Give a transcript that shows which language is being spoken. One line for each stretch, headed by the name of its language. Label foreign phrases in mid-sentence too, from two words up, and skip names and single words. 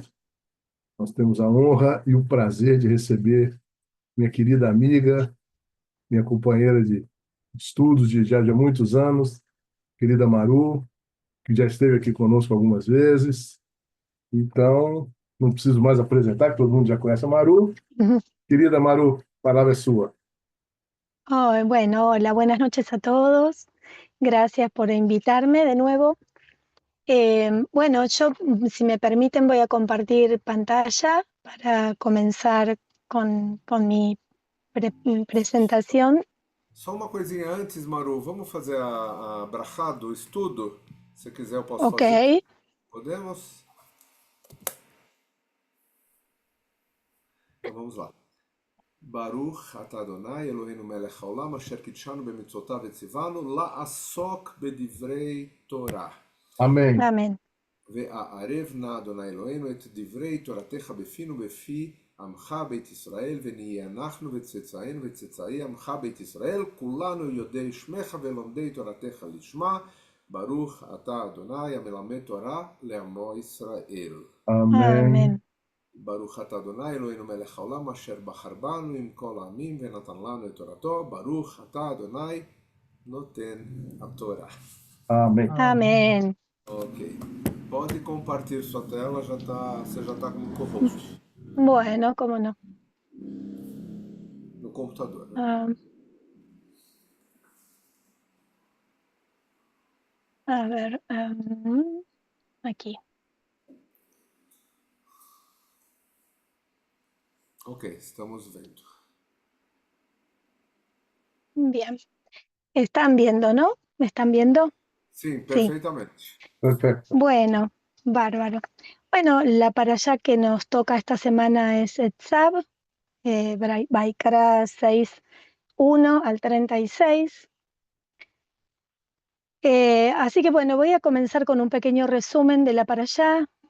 Portuguese: Nós temos a honra e o prazer de receber minha querida amiga, minha companheira de estudos de muitos anos, querida Maru, que já esteve aqui conosco algumas vezes. Então, não preciso mais apresentar, que todo mundo já conhece a Maru. Ujú. Querida Maru, a palavra é sua.
Spanish: Oh, bueno, hola, buenas noches a todos. Gracias por invitarme de nuevo. Bueno, yo, si me permiten, voy a compartir pantalla para comenzar con mi presentación.
Portuguese: Só uma coisinha antes, Maru, vamos fazer a brachá do estudo? Se quiser eu posso Ok, fazer. Podemos? Então vamos lá.
Hebrew: ברוך אתה אדוני אלוהינו מלך העולם אשר קידשנו במצוותיו וציוונו לעסוק בדברי תורה.
Portuguese: Amém.
Spanish: amén.
Hebrew: והערב נא אדוני אלוהינו את דברי תורתך בפינו בפי עמך בית ישראל ונהיה אנחנו וצאצאינו וצאצאי עמך בית ישראל כולנו יודעי שמך ולומדי תורתך לשמה ברוך אתה אדוני המלמד תורה לעמו ישראל.
Portuguese: Amém.
Spanish: Amén.
Hebrew: ברוך אתה אדוני אלוהינו מלך העולם אשר בחר בנו עם כל העמים ונתן לנו את תורתו ברוך אתה אדוני נותן התורה.
Portuguese: Amém.
Spanish: Amén. Ok.
Portuguese: Pode compartilhar sua tela, você já está como co-host
Spanish: Bueno, cómo no.
Portuguese: no computador, né?
Spanish: A ver, aquí.
Portuguese: Ok, estamos vendo.
Spanish: Bien. Están viendo, ¿no? ¿Me están viendo?
Portuguese: Sim,
Spanish: Sí.
Portuguese: perfeitamente. Perfeito.
Spanish: Bueno, bárbaro. Bueno, la parashá que nos toca esta semana es Etzav, Baikra 6:1 al 36. Así que bueno, voy a comenzar con un pequeño resumen de la parashá.